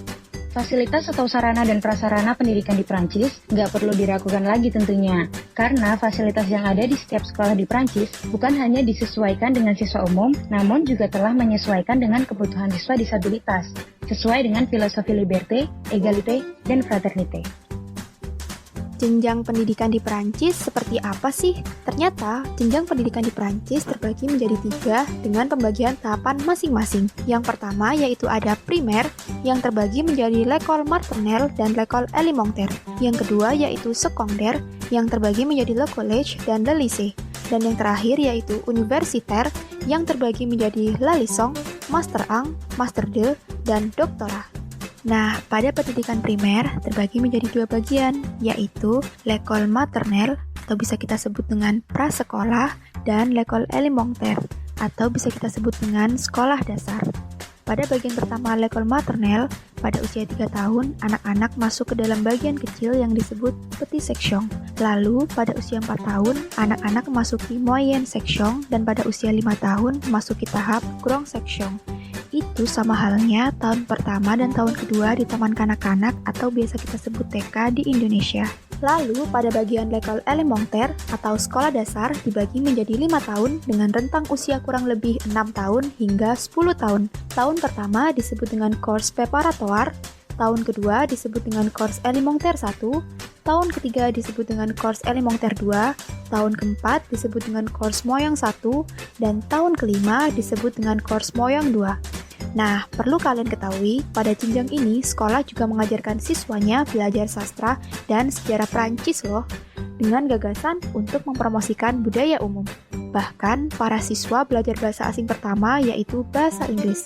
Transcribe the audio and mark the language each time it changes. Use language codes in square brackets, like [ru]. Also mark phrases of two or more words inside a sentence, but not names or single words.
[id] Fasilitas atau sarana dan prasarana pendidikan di Prancis nggak perlu diragukan lagi tentunya, karena fasilitas yang ada di setiap sekolah di Prancis bukan hanya disesuaikan dengan siswa umum, namun juga telah menyesuaikan dengan kebutuhan siswa disabilitas, sesuai dengan filosofi [fr] liberté, égalité, [id] dan fraternité. Jenjang pendidikan di Prancis seperti apa sih? Ternyata, jenjang pendidikan di Prancis terbagi menjadi 3 dengan pembagian tahapan masing-masing. Yang pertama yaitu ada primer, yang terbagi menjadi [fr] l'école maternelle [id] dan [fr] l'école élémentaire. [id] Yang kedua yaitu secondaire, yang terbagi menjadi [fr] le collège [id] dan [fr] le lycée. [id] Dan yang terakhir yaitu universitaire, yang terbagi menjadi [fr] la licence, [id] master 1, master 2, dan doktora. Nah, pada pendidikan primer terbagi menjadi 2 bagian, yaitu [fr] l'école maternelle [id] atau bisa kita sebut dengan prasekolah, dan [fr] l'école élémentaire, [id] atau bisa kita sebut dengan sekolah dasar. Pada bagian pertama [fr] l'école maternelle, [id] pada usia 3 tahun, anak-anak masuk ke dalam bagian kecil yang disebut [fr] petit section. [id] Lalu, pada usia 4 tahun, anak-anak memasuki [fr] moyenne section, [id] dan pada usia 5 tahun, memasuki tahap [fr] grande section. [id] Itu sama halnya tahun pertama dan tahun kedua di taman kanak-kanak atau biasa kita sebut TK di Indonesia. Lalu, pada bagian [fr] l'école élémentaire [id] atau sekolah dasar dibagi menjadi 5 tahun dengan rentang usia kurang lebih 6 tahun hingga 10 tahun. Tahun pertama disebut dengan [fr] cours préparatoire, [id] tahun kedua disebut dengan [fr] cours élémentaire [id] 1, tahun ketiga disebut dengan [fr] cours élémentaire [id] 2, tahun keempat disebut dengan [fr] cours moyenne [id] 1, dan tahun kelima disebut dengan [fr] cours moyenne [id] 2. Nah, perlu kalian ketahui, pada jenjang ini sekolah juga mengajarkan siswanya belajar sastra dan sejarah Prancis loh, dengan gagasan untuk mempromosikan budaya umum. Bahkan, para siswa belajar bahasa asing pertama yaitu bahasa Inggris.